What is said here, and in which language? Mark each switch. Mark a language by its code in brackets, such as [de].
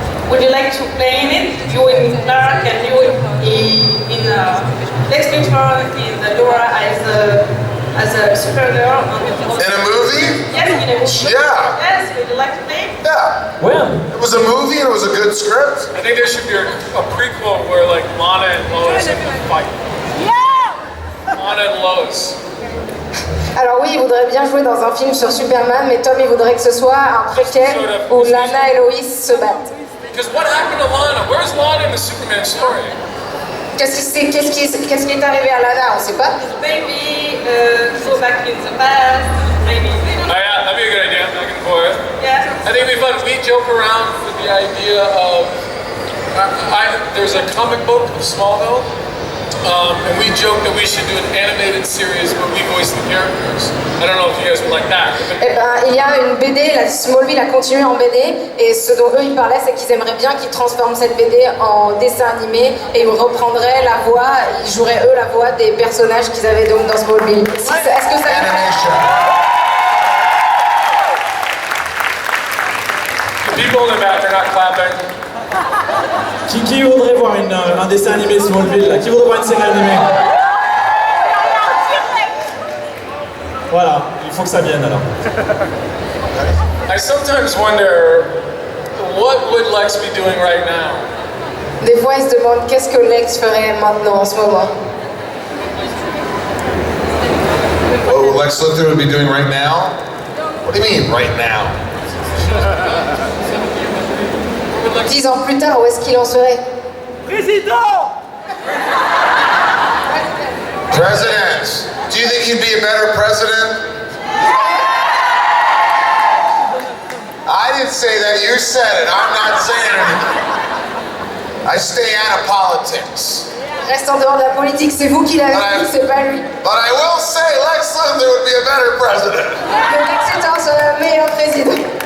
[en] Would you like to play in it? You in Clark and you in Lex Luthor in Laura as a Supergirl. In a movie? Yes, in a movie. Yeah. Yes, would you like to play? Yeah. When? It was a movie and it was a good script. I think there should be a prequel where like Lana and Lois fight. Yeah! Lana and Lois. [fr] Alors oui, il voudrait bien jouer dans un film sur Superman, mais Tom il voudrait que ce soit un préquel où Lana et Lois se battent. [en] Because what happened to Lana? Where's Lana in the Superman story? [fr] Qu'est-ce qui est arrivé à Lana? On sait pas. [en] Maybe go back in the past. Maybe. Oh yeah, that'd be a good idea. Back and forth. Yeah. I think it'd be fun. We joke around with the idea of there's a comic book of Smallville, and we joke that we should do an animated series where we voice the characters. I don't know if you guys would like that. [fr] Eh ben, il y a une BD, la Smallville a continué en BD, et ce dont eux ils parlaient, c'est qu'ils aimeraient bien qu'ils transforment cette BD en dessin animé, et ils reprendraient la voix, ils joueraient eux la voix des personnages qu'ils avaient donc dans Smallville. Est-ce que ça... [en] People in the back are not clapping. [fr] Qui voudrait voir un dessin animé Smallville là? Qui voudrait voir une série animée? Voilà, il faut que ça vienne alors. [en] I sometimes wonder, what would Lex be doing right now? [fr] Des fois ils se demandent qu'est-ce que Lex ferait maintenant en ce moment. [en] What would Lex Luthor would be doing right now? What do you mean, right now? [fr] 10 ans plus tard, où est-ce qu'il en serait? Président! [en] President. Do you think he'd be a better president? I didn't say that, you said it. I'm not saying anything. I stay out of politics. [fr] Reste en dehors de la politique, c'est vous qui l'avez dit, c'est pas lui. [en] But I will say Lex Luthor would be a better president. [fr] Mais Lex Luthor serait un meilleur président.